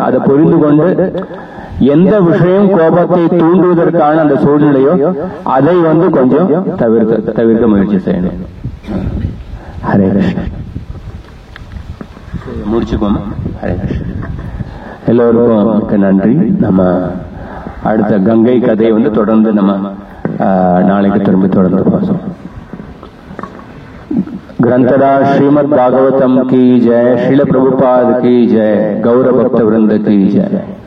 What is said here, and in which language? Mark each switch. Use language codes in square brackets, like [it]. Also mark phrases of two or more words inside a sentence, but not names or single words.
[ta] அதை புரிந்து கொண்டு எந்த விஷயம் கோபத்தை தூண்டுவதற்கான அந்த சூழ்நிலையோ அதை வந்து கொஞ்சம் தவிர்க்க முயற்சி செய்யணும். ஹரே கிருஷ்ணன். முடிச்சுக்கோமா? ஹரே கிருஷ்ணன். எல்லோருக்கும் மிக்க நன்றி. நம்ம அடுத்த கங்கை கதையை வந்து தொடர்ந்து நம்ம நாளைக்கு திரும்பி தொடர்ந்து பேசுவோம். [hi] ग्रंथराज श्रीमद् भागवतम की जय, श्रील प्रभुपाद की जय, गौर भक्त वृंद की जय.